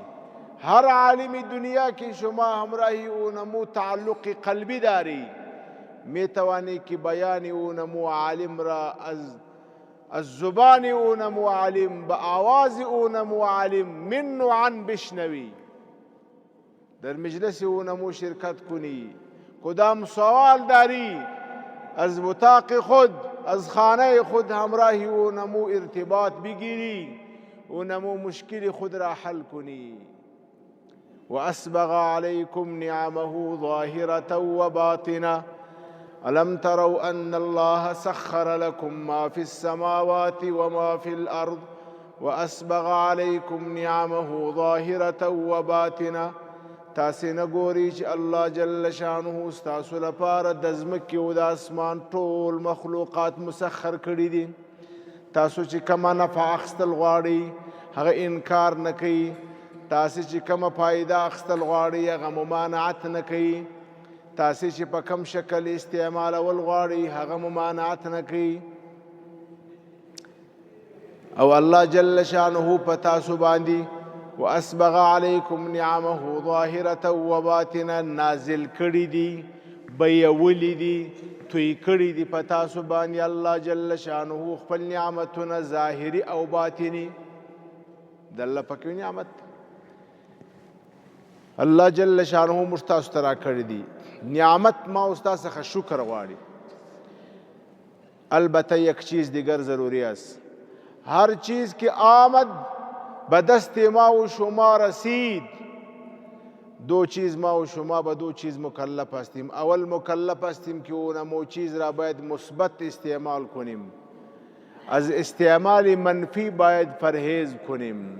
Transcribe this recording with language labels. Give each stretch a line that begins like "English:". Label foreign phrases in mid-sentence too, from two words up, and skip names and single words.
Persian: هر عالم دنیا که شما همراهی اونمو تعلق قلبی داری، میتوانی که بیانی او نمو عالم را از زبان او نمو عالم، به آواز او نمو عالم من و عن بشنوی، در مجلس او نمو شرکت کنی. کدام سوال داری از بطاق خود، از خانه خود همراه او نمو ارتباط بگیری، او نمو مشکل خود را حل کنی.
Arabic: وأسبغ عليكم نعمه ظاهرة وباطنة ألم تروا أن الله سخر لكم ما في السماوات وما في الأرض وأسبغ عليكم نعمه ظاهرة وباطنة.
Pashto: تاسې نه ګورئ چې الله
Arabic: جل شانه
Pashto: ستاسو لپاره د ځمکې او د اسمان ټول مخلوقات مسخر کړي دي. تاسو چې کومه نفع اخیستل غواړئ هغه انکار نه کوي، تاسې چې کومه فایده اخیستل غواړئ هغه ممانعت نه کوي، تاسې چې په کوم شکل استعمالول غواړئ هغه ممانعت نه کوي. او الله
Arabic: جل شانه
Pashto: په تاسو باندې
Arabic: واسبغ علیکم نعمه ظاهرة وباطنه
Pashto: نازل کړي دي، بیولی دي، توی کړي دي په تاسو باندې الله
Arabic: جل شانه
Pashto: خپل نعمتونه ظاهري او باطني. د الله پکې نعمت الله
Arabic: جل شانه
Pashto: موږ تاسو ته راکړي دي. نعمت ما او تاسو څخه شکر غواړي.
Persian: البته یک چیز دیگر ضروری است. هر چیز که آمد به دست ما و شما رسید، دو چیز ما و شما به دو چیز مکلف هستیم. اول مکلف هستیم که اونمو چیز را باید مثبت استعمال کنیم، از استعمال منفی باید پرهیز کنیم.